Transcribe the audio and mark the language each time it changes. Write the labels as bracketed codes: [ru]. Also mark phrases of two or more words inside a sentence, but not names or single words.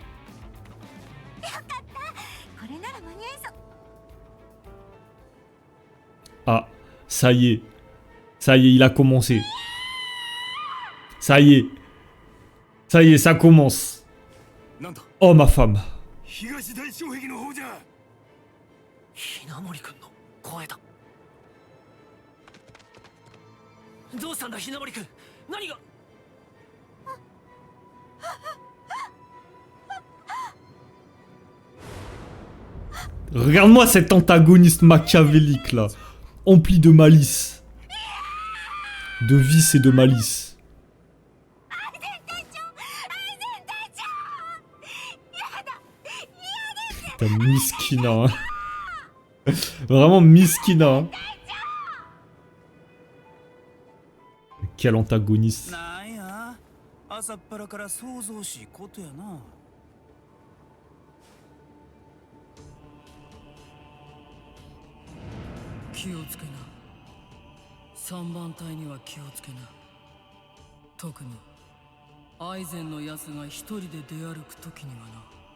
[fr] Ah, ça y est. Ça y est, il a commencé. Ça y est. Ça y est, ça commence. Oh ma femme. [ja] 東大障壁の方じゃ。ひなもりくんの声だ。どうしたんだひなもりくん。何が。 [fr] Regarde-moi cet antagoniste machiavélique là, empli de malice, de vice et de malice. Putain, miskina. Hein. Vraiment miskina. Hein. Quel antagoniste. [ja] なんや、朝っぱらから想像しいことやな。気をつけな。3番隊には気をつけな。特にアイゼンのやつが一人で出歩くときにはな。